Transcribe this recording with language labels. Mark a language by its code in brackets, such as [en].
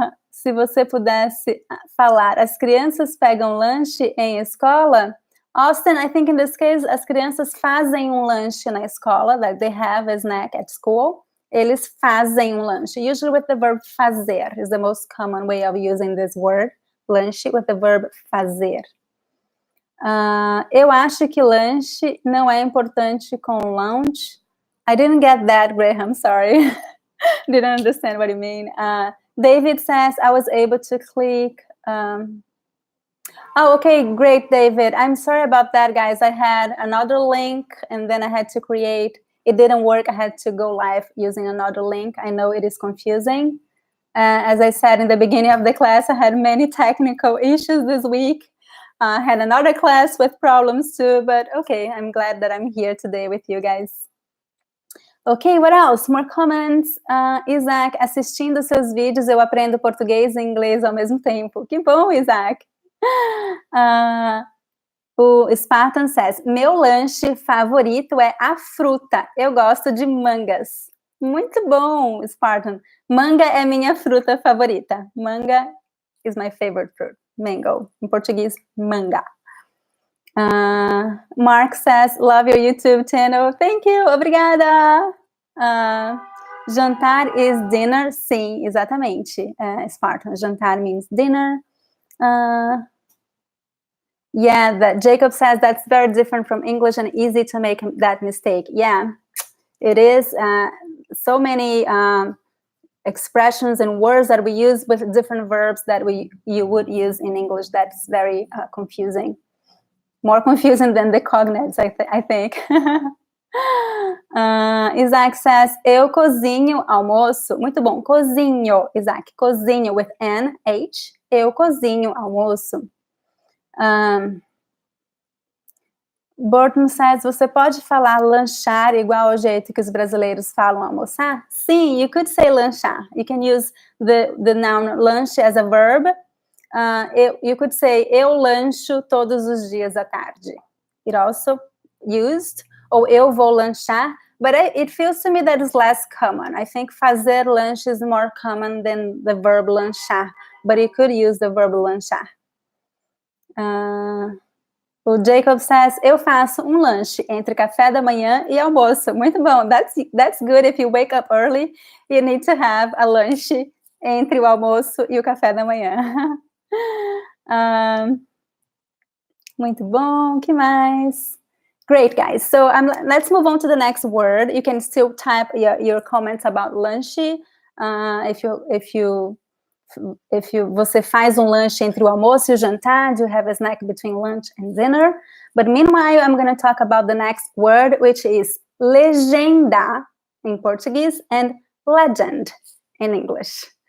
[pt] Se você pudesse falar, as crianças pegam lanche em escola? [en] Austin, I think in this case, [pt] as crianças fazem um lanche na escola, [en] like they have a snack at school. [pt] Eles fazem um lanche. [en] Usually with the verb fazer is the most common way of using this word, lanche, with the verb fazer. [pt] Eu acho que lanche não é importante com lounge. [en] I didn't get that, Graham, sorry. Didn't understand what you mean. David says, I was able to click. Oh, okay, great, David. I'm sorry about that, guys. I had another link and then I had to create. It didn't work. I had to go live using another link. I know it is confusing. As I said in the beginning of the class, I had many technical issues this week. I had another class with problems too, but okay, I'm glad that I'm here today with you guys. Ok, what else? More comments. [pt] Isaac, assistindo seus vídeos, eu aprendo português e inglês ao mesmo tempo. Que bom, Isaac. O Spartan says, meu lanche favorito é a fruta. Eu gosto de mangas. Muito bom, Spartan. Manga é minha fruta favorita. [en] Manga is my favorite fruit. [pt] Mango. Em português, manga. [en] Mark says, love your YouTube channel. Thank you. Obrigada. Jantar is dinner. [pt] Sim, exatamente. [en] Spartan. Jantar means dinner. Yeah, Jacob says that's very different from English and easy to make that mistake. Yeah, it is. So many expressions and words that we use with different verbs that you would use in English. That's very confusing. More confusing than the cognates, I think. [pt] Isaac says, eu cozinho almoço. Muito bom, cozinho, Isaac, cozinho with N, H. Eu cozinho almoço. Burton says, você pode falar lanchar igual ao jeito que os brasileiros falam almoçar? [en] Sim, you could say lanchar. You can use the noun lunch as a verb. You could say, [pt] eu lancho todos os dias à tarde. [en] It also used, [pt] ou eu vou lanchar, [en] but it feels to me that is less common. I think fazer lanche is more common than the verb lanchar, but you could use the verb lanchar. [pt] O Jacob says, eu faço um lanche entre café da manhã e almoço. Muito bom. [en] That's good if you wake up early. You need to have a [pt] lanche entre o almoço e o café da manhã. Muito bom. Que mais? [en] Great, guys. So let's move on to the next word. You can still type your comments about lunch. [pt] Você faz lanche entre o almoço e o jantar, [en] do you have a snack between lunch and dinner? But meanwhile, I'm going to talk about the next word, which is legenda in Portuguese and legend in English.